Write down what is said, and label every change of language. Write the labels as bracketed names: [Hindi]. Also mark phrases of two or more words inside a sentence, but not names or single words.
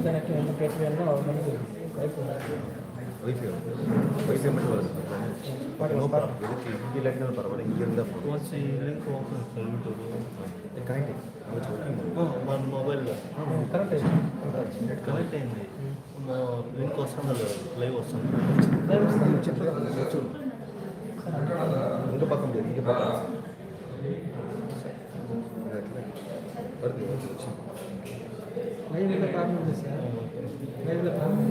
[Tamil] வைஃபை மட்டும் வருது எதுக்கு இங்கே இல்லாட்டினாலும் பரவாயில்ல இங்கே இருந்தால் கனெக்ட் [Telugu] మన మొబైల్లో కనెక్ట్ అయింది లింక్ వస్తుందా లేదా లైవ్ వస్తుంది [Tamil] இங்கே பார்க்க முடியாது இங்கே பார்க்கலாம் வருது லைவ்ல ப்ராப்ளம் இல்லை சார் லைவ்ல ப்ராப்ளம்